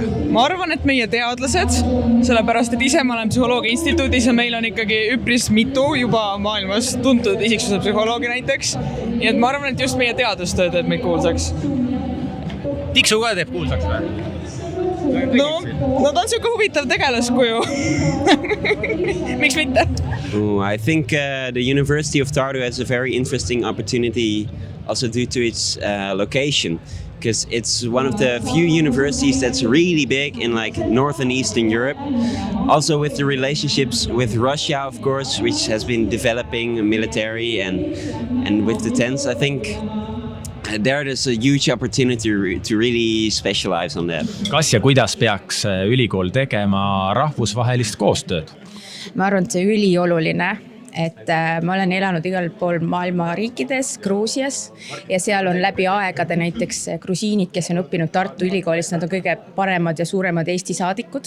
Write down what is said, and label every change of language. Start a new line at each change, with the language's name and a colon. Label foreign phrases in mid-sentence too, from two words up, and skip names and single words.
Estonian: Ma arvan, et meie teadlased, sellepärast, et ise ma olen psühholoogia instituudis ja meil on ikkagi üpris mitu juba maailmas tuntud isiksuse psühholoogi näiteks. Nii et ma arvan, et just meie teadustöö teeb meid kuulsaks. Tiksu ka teeb kuulsaks või? No ta on siuke huvitav tegelaskuju. Miks mitte?
English: I think the University of Tartu has a very interesting opportunity also due to its location. Because it's one of the few universities that's really big in like North and Eastern Europe. Also with the relationships with Russia, of course, which has been developing military and with the tents, I think there is a huge opportunity to really specialize on that.
Estonian: Kas ja kuidas peaks ülikool tegema rahvusvahelist koostööd? Ma arvan, et see ülioluline. Et ma olen elanud igal pool maailma riikides, Gruusias ja seal on läbi aegade näiteks grusiinid, kes on õppinud Tartu Ülikoolis, nad on kõige paremad ja suuremad Eesti saadikud.